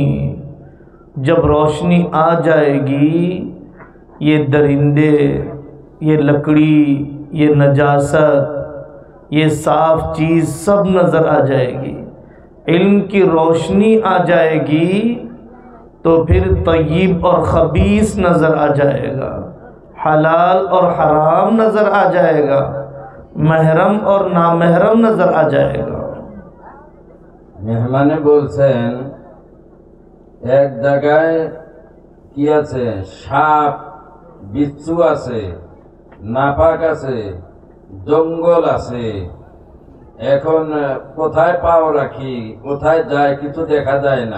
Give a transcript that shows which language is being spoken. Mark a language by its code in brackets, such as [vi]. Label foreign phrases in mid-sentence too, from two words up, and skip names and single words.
[ur] جب روشنی آ جائے گی، یہ درندے، یہ لکڑی، یہ نجاست، یہ صاف چیز سب نظر آ جائے گی۔ علم کی روشنی آ جائے گی تو پھر طیب اور خبیث نظر آ جائے گا، حلال اور حرام نظر آ جائے گا، محرم اور نامحرم نظر آ جائے گا۔ [bn] মেহমানে বলছেন এক জায়গায় কি আছে, সাপ, বিচ্ছু আছে, নাপাক আছে, জঙ্গল আছে। এখন কোথায় পাও রাখি, কোথায় যায় কিছু দেখা যায় না।